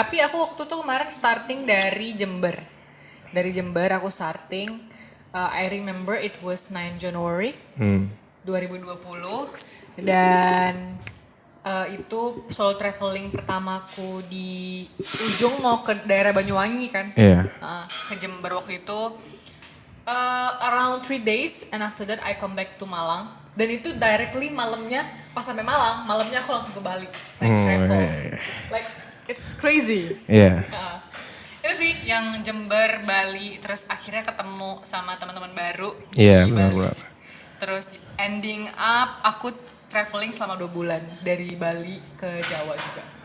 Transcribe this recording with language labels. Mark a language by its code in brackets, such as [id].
[id] Tapi aku waktu itu kemarin starting dari Jember. Dari Jember aku [en] starting, I remember it was 9 January 2020. [id] Dan itu solo traveling pertamaku di ujung mau ke daerah Banyuwangi kan. Iya. Ke Jember waktu itu [en] around 3 days and after that I come back to Malang. [id] Dan itu directly malamnya pas sampai Malang, malamnya aku langsung ke Bali. [en] Like travel. Like it's crazy. [id] Iya. Itu sih yang Jember, Bali, terus akhirnya ketemu sama teman-teman baru. Iya, di Bali. benar-benar. Terus [en] ending up [id] aku traveling selama 2 bulan dari Bali ke Jawa juga.